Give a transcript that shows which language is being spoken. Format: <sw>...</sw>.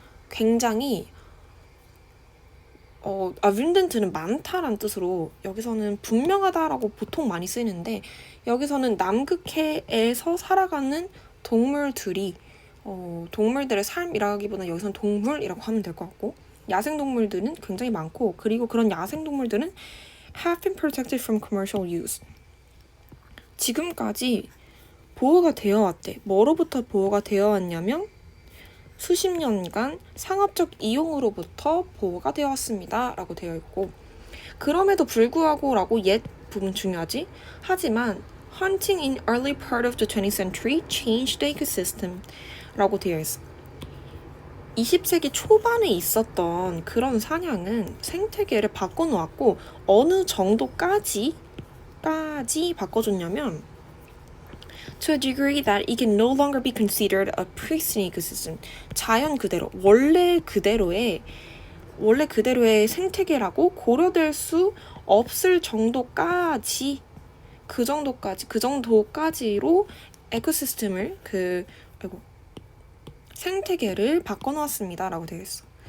<ko>굉장히 abundant는 많다라는 뜻으로 여기서는 분명하다라고 보통 많이 쓰이는데 여기서는 남극해에서 살아가는 동물들이 동물들의 삶이라기보다는 여기서는 동물이라고 하면 될 것 같고 야생동물들은 굉장히 많고 그리고 그런 야생동물들은</ko> <en>have been protected from commercial use.</en> <ko>지금까지 보호가 되어 왔대. 뭐로부터 보호가 되어 왔냐면 수십 년간 상업적 이용으로부터 보호가 되어 왔습니다. 라고 되어 있고 그럼에도 불구하고 라고 옛 부분 중요하지. 하지만</ko> <en>hunting in early part of the 20th century changed the ecosystem</en> <ko>라고 되어 있어. 20세기 초반에 있었던 그런 사냥은 생태계를 바꿔놓았고 어느 정도까지 바꿔줬냐면</ko> <en>to a degree that it can no longer be considered a pristine ecosystem.</en> <ko>자연 그대로, 원래 그대로의 생태계라고 고려될 수 없을 정도까지 그 정도까지로 에코시스템을 생태계를 바꿔놓았습니다 라고 되어 있어.</ko>